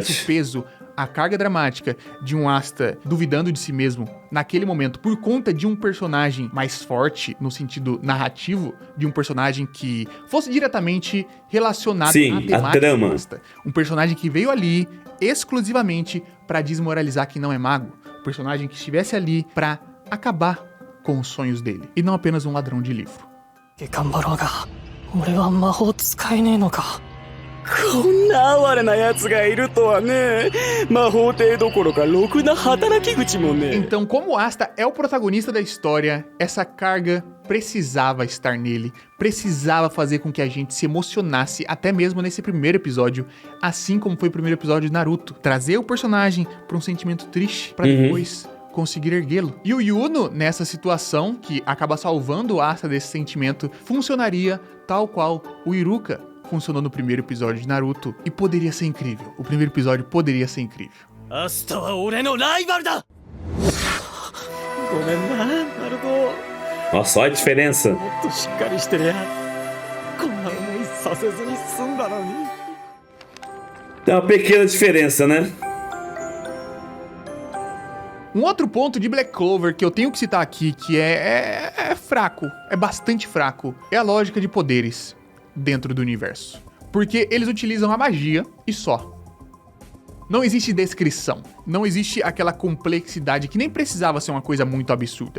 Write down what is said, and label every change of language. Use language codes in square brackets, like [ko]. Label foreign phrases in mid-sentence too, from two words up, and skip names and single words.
[pt] Se tivesse o peso, a carga dramática de um Asta duvidando de si mesmo naquele momento por conta de um personagem mais forte no sentido narrativo, de um personagem que fosse diretamente relacionado Sim, à a temática trama. do Asta. Um personagem que veio ali exclusivamente pra desmoralizar quem não é mago. Um personagem que estivesse ali pra acabar com os sonhos dele. E não apenas um ladrão de livro. [ja] 頑張ろうが俺は魔法使えねえのか。こんな哀れな奴がいるとはね。魔法帝どころかろくな働き口もね。 [pt] Então, como o Asta é o protagonista da história, essa carga precisava estar nele, precisava fazer com que a gente se emocionasse, até mesmo nesse primeiro episódio, assim como foi o primeiro episódio de Naruto. Trazer o personagem pra um sentimento triste, pra depois conseguir erguê-lo. E o Yuno, nessa situação, que acaba salvando o Asta desse sentimento, funcionaria tal qual o Iruka funcionou no primeiro episódio de Naruto. E poderia ser incrível. O primeiro episódio poderia ser incrível. [ja] 明日は俺のライバルだ。ごめんな、ナルト。 [pt] Nossa, olha a diferença. [ja] もっとしっかりしてりゃこんな思いさせずに済んだのに。 [pt] Tem uma pequena diferença, né? Um outro ponto de Black Clover que eu tenho que citar aqui, que é fraco, é bastante fraco, é a lógica de poderes dentro do universo. Porque eles utilizam a magia e só. Não existe descrição, não existe aquela complexidade que nem precisava ser uma coisa muito absurda.